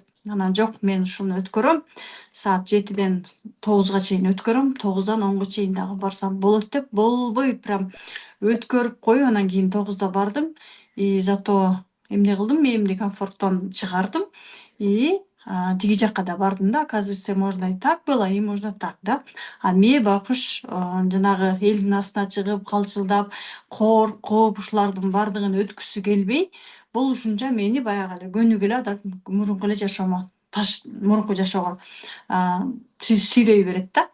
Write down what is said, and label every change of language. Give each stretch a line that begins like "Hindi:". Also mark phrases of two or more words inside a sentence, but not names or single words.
Kyrgyz: Анан жок, мен ушуну өткөрөм. Саат 7-ден 9-га чейин өткөрөм. 9-дан 10-га чейин дагы барсам болот деп, болбой прям өткөрүп коюп, анан кийин 9-да бардым. Зато эмне кылдым, мээимди комфорттон чыгардым. тиги жакка да бардым да.
Russian: Оказывается, можно и так было, и можно так, да.
Kyrgyz: Ме байкуш жанагы элдин астына чыгып, калчылдап, коркуп, ушулардын бардыгын өткүсү келбей, бул ушунча мени баягы эле көнүгү эле мурунку эле жашоомо мурунку жашоого сүйрөй берет да.